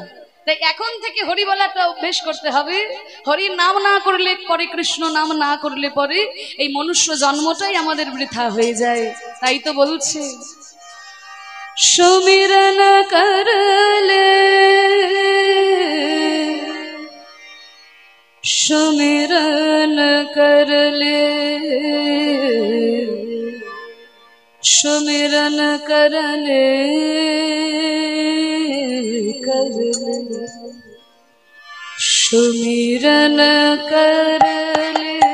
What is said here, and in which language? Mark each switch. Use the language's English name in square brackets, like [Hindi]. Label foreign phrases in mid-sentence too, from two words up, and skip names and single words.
[Bangla] তাই এখন থেকে হরি বলাটা অভ্যেস করতে হবে। হরির নাম না করলে পরে, কৃষ্ণ নাম না করলে পরে এই মনুষ্য জন্মটাই আমাদের বৃথা হয়ে যায়। তাই তো বলছে, সুমিরন করলে [Hindi] सुमिरन कर ले, सुमिरन कर ले, कर ले, सुमिरन कर ले।